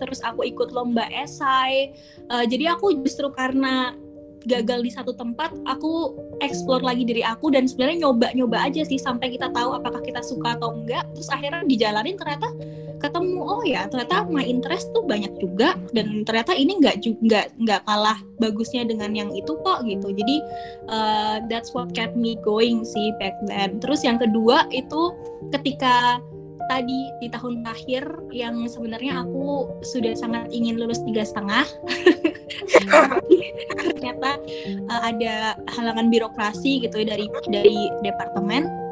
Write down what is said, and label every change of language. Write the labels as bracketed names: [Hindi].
[Indonesian] Terus aku ikut lomba esai. Jadi aku justru karena gagal di satu tempat, aku explore lagi diri aku, dan sebenarnya nyoba aja sih sampai kita tahu apakah kita suka atau enggak. Terus akhirnya dijalanin, ternyata ketemu ternyata [English] my interest [Indonesian] tuh banyak juga, dan ternyata ini nggak kalah bagusnya dengan yang itu kok gitu. Jadi [English] that's what kept me going [Indonesian] sih [English] back then. [Indonesian] Terus yang kedua itu ketika tadi di tahun terakhir yang sebenarnya aku sudah sangat ingin lulus 3,5 ternyata ada halangan birokrasi gitu dari departemen.